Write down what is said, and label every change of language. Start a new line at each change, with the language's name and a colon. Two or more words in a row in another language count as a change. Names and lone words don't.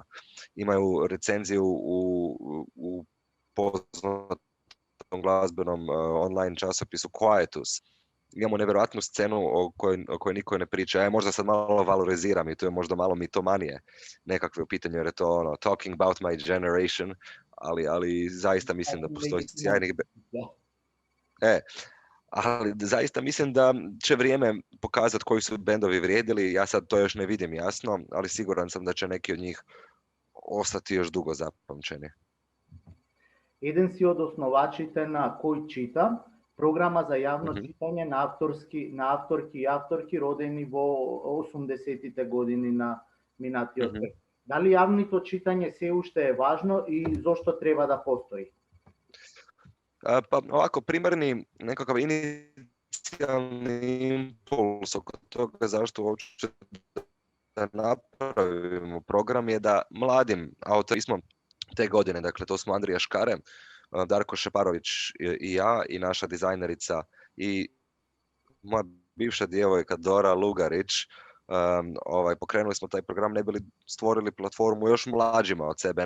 Croatian: Imaju recenziju u poznatom glazbenom online časopisu Quietus. Imamo nevjerojatnu scenu o kojoj niko ne priča. Možda sad malo valoriziram i to je možda malo mitomanije nekakve u pitanju, jer je to
English: talking about my generation,
Croatian: ali zaista mislim da postoji sjajnih... Ali zaista mislim da će vrijeme pokazati koji su bendovi vrijedili. Ja sad to još ne vidim jasno, ali siguran sam da će neki od njih ostati još dugo zapamćeni.
Macedonian: Еден си од основачите на Кој чита, програма за јавно читање на авторки и авторки родени во 80-тите години на минатиот век. Дали јавното читање се уште е важно и зошто треба да постои?
Croatian: Pa ovako, primarni nekakav inicijalni impuls oko toga zašto uopće da napravimo program je da mladim autorima te godine, dakle to smo Andrija Škare, Darko Šeparović i ja i naša dizajnerica i moja bivša djevojka Dora Lugarić, pokrenuli smo taj program ne bi li stvorili platformu još mlađima od sebe.